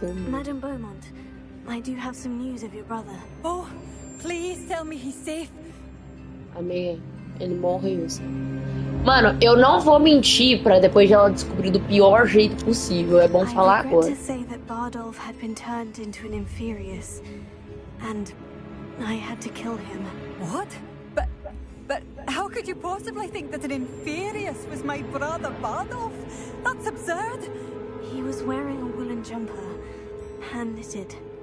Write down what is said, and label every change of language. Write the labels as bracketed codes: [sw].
[en] Madame Beaumont, I do have some news of your brother. Oh, please tell me he's safe. [pt] Amiga, ele morreu, sabe? Mano, eu não vou mentir pra depois de ela descobrir do pior jeito possível. É bom falar [en] I [pt] agora. [en] regret to say that Bardolph had been turned into an Inferius, and I had to kill him. What? But how could you possibly think that an Inferius was my brother Bardolph? That's absurd. He was wearing a woolen jumper, hand-knitted.